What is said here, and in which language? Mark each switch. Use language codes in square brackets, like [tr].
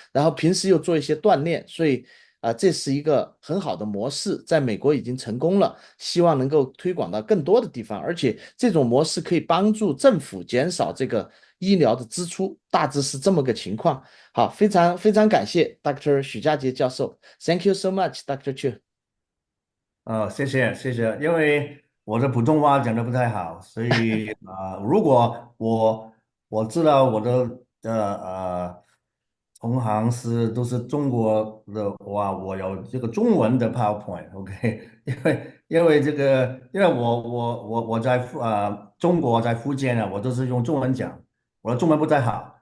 [zh] 然后平时又做一些锻炼，所以这是一个很好的模式，在美国已经成功了，希望能够推广到更多的地方，而且这种模式可以帮助政府减少这个医疗的支出，大致是这么个情况。好，非常感谢 Dr. [en] 许家杰教授，Thank you so much, Dr. Chu。 [zh] 谢谢谢谢，因为我的普通话讲的不太好，所以如果我知道我的同行都是中国的话，我有这个中文的 PowerPoint，OK，因为这个，因为我在中国在福建啊，我都是用中文讲，我的中文不太好。